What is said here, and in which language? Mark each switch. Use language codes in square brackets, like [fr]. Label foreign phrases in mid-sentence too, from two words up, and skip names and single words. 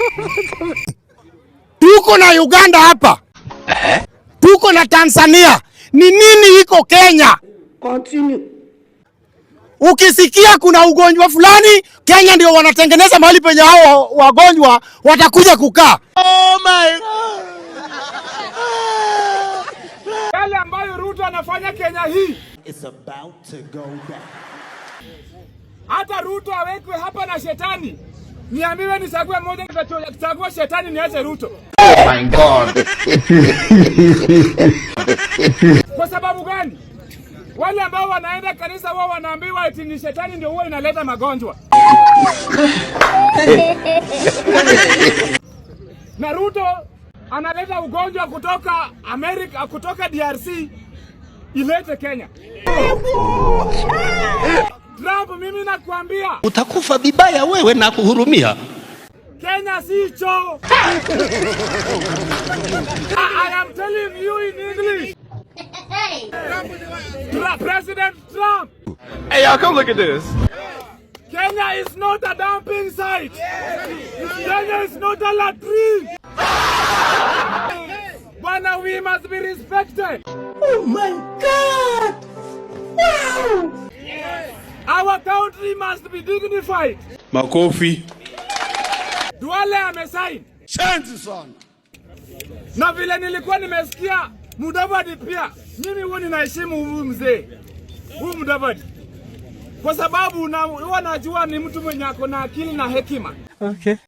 [sw] Tuko na Uganda hapa. Tuko na Tanzania. Ni nini iko Kenya? [en] Continue. [sw] Ukisikia kuna ugonjwa fulani, Kenya ndio wanatengeneza mahali penye hao wagonjwa watakuja kukaa. [en] Oh my God. [sw] Yale ambayo Ruto anafanya Kenya hii, [en] It's about to go back. [sw] hata Ruto awekwe hapa na shetani. Niambiwe nichague moja, nitachagua shetani niache Ruto. [en] Oh my God. [sw] Kwa sababu gani? Wale ambao wanaenda kanisa wao wanaambiwa eti ni shetani ndio huwa inaleta magonjwa. Na Ruto analeta ugonjwa kutoka Amerika, kutoka DRC ilete Kenya. Trump, mimi nakwambia Utakufa vibaya wewe na kuhurumia. Kenya sicho. [en] I am telling you in English. President Trump. Hey, y'all, come look at this. Kenya is not a dumping site. Kenya is not a latrine. Bwana, we must be respected. Oh my God! Wow! Our country must be dignified. [sw] Makofi. Duale amesign. Chanzi son. Na vile nilikuwa nimesikia Mudavadi pia. Mimi huwa ninaheshimu huyu mzee. Huyu Mudavadi. Kwa sababu huwa najua ni mtu mwenye ako na akili na hekima.